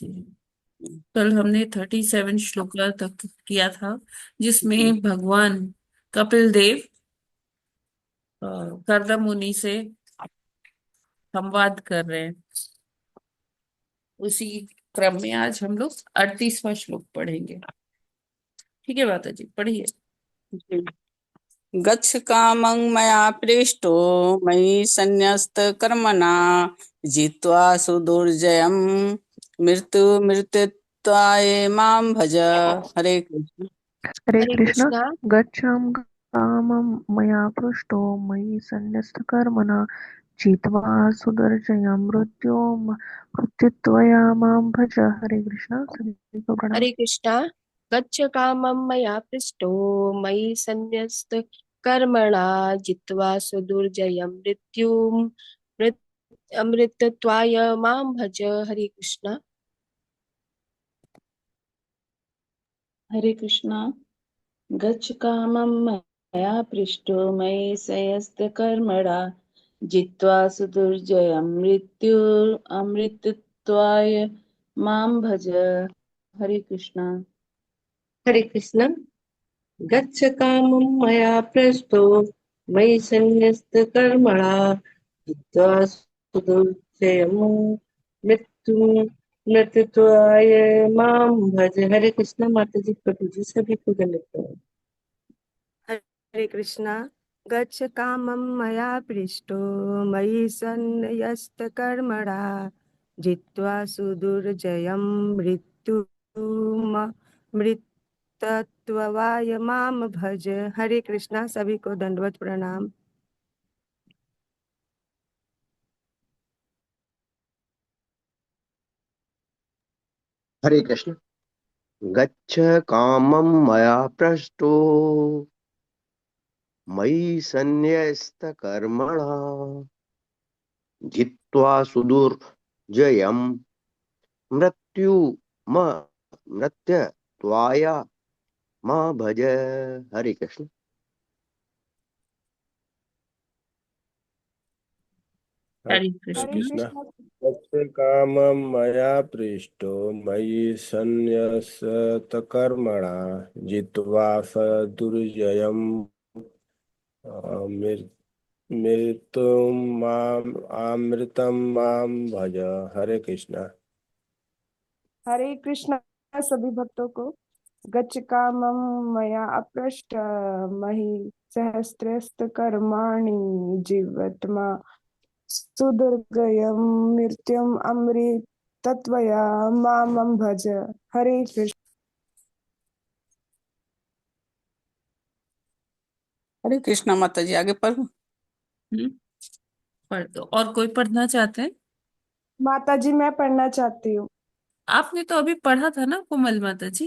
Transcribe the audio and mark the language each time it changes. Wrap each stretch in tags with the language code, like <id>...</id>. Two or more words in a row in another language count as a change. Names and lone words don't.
<hi>कल हमने 37 श्लोका तक किया था, जिसमें भगवान कपिल देव कर्दम मुनि से संवाद कर रहे हैं। उसी क्रम में आज हम लोग 38वां श्लोक पढ़ेंगे। ठीक है माता जी, पढ़िए।</hi> <sa>गच्छ कामं मया पृष्टो मयि सन्न्यस्तकर्मणा जित्वा सुदुर्जयं मृत्युमृत्युत्वाय मां भज।</sa> <hi>हरे कृष्ण। हरे हरे कृष्ण। कृष्णा।</hi> <sa>गच्छं कामं मया पृष्टो मयि सन्न्यस्तकर्मणा जित्वा सुदुर्जयं मृत्युत्वया मां भज।</sa> <hi>हरे कृष्ण। सभी को प्रणाम। हरे कृष्णा।</hi> <sa>गच्छ कामं मया पृष्टो मयि सन्न्यस्त कर्मणा जित्वा सुदुर्जयं अमृतत्वाय मां भज।</sa> <hi>हरे कृष्णा। हरे कृष्णा।</hi> <sa>गच्छ कामं मया पृष्टो मयि सयस्तकर्मणा जित्वा सुदुर्जयं मृत्यु अमृतत्वाय अमृतत्वाय मां भज।</sa> <hi>हरे कृष्णा। हरे कृष्णा।</hi> <sa>गच्छ कामं मया पृष्टो मयि सन्न्यस्तकर्मणा जित्वा सुदुर्जयम् मृत्यु मृत्युत्वाय मां भज।</sa> <hi>हरे कृष्णा। माता जी, प्रभु जी सभी को धन्यवाद। हरे कृष्णा।</hi> <sa>गच्छ कामं मया पृष्टो मयि सन्न्यस्तकर्मणा जित्वा सुदुर्जयं मृत्युत्वाय मां भज।</sa> <hi>हरे कृष्णा। सभी को दंडवत प्रणाम। हरे कृष्ण।</hi> <sa>गच्छ कामं मया पृष्टो मयि सन्न्यस्तकर्मणा जित्वा सुदुर्जयम् मृत्यु मृत्यत्वाय मां भज।</sa> <hi>हरे कृष्ण। हरे हरे कृष्ण। कृष्ण।</hi> <sa>तस्य कामं मया पृष्टो मयि सन्न्यस्तकर्मणा जित्वा स दुर्जयम् मृत्युं माम् अमृतं मां भज।</sa> <hi>हरे कृष्णा। हरे कृष्णा। सभी भक्तों को</hi> <sa>गच्छ कामं मया अपृष्ट महि सहस्त्रस्त कर्माणि जीवत्मा सुदुर्गयं मृत्युम अमृतत्वया मामं भज।</sa> <hi>हरे कृष्ण। हरे कृष्णा। माता जी आगे पढ़ो। पढ़ दो। और कोई पढ़ना चाहते हैं? माता जी, मैं पढ़ना चाहती हूँ। आपने तो अभी पढ़ा था ना कोमल माता जी।</hi>